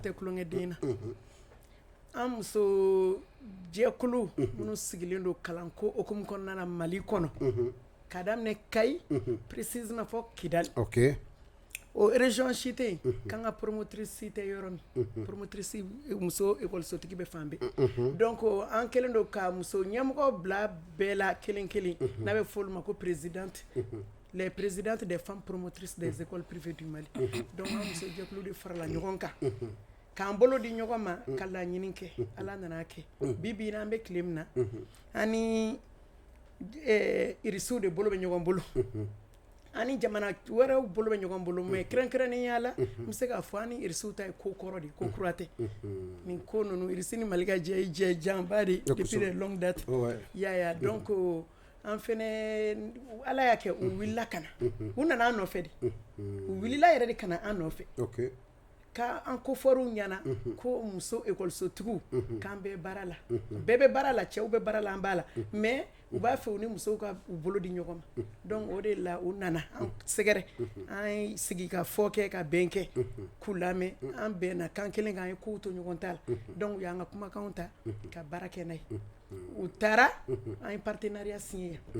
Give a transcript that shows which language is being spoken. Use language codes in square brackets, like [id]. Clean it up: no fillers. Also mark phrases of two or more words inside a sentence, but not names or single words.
[bm] an tɛ kulonkɛ den na an muso jɛkulu minnu sigilen don kalanko hukumu kɔnɔna na Mali kɔnɔ ka daminɛ Kayi précisément fɔ Kidali ok o région si tɛ yen k'an ka promotrice si tɛ yɔrɔ min promotrice muso écolesotigi bɛ fan bɛɛ donc an kɛlen don ka muso ɲɛmɔgɔ bila bɛɛ la kelen kelen n'a bɛ fɔ olu ma ko présidente [fr] les présidentes des femmes promotrices des écoles privées du Mali [bm] donc an muso jɛkulu de farala ɲɔgɔn kan k'an bolo di ɲɔgɔn ma ka laɲini kɛ ala nana kɛ bi bi in na an bɛ tile min na ani irisiw de bolo bɛ ɲɔgɔn bolo ani jamana wɛrɛw bolo bɛ ɲɔgɔn bolo mais kɛrɛnkɛrɛnnenya la n bɛ se k'a fɔ ani irisiw ta ye ko kɔrɔ de ko kura tɛ nin ko ninnu irisi ni Mali ka jɛ janba de [fr] depuis de longue date [bm] yaya donc an fɛnɛ ala y'a kɛ u wulila ka na u nana an nɔfɛ de u wulila yɛrɛ de ka na an nɔfɛ ka an kofɔriw ɲɛna ko muso écolesotigiw k'an bɛ baara la bɛɛ bɛ baara la cɛw bɛ baara la an b'a la mais u b'a fɛ u ni musow ka u bolo di ɲɔgɔn ma donc o de la u nana an sɛgɛrɛ an sigi ka fɔ kɛ ka bɛn kɛ k'u lamɛn an bɛnna kan kelen kan an ye kow to ɲɔgɔn ta la donc u y'an ka kumakanw ta ka baara kɛ n'a ye u taara an ye [fr] partenariat signé [bm] yan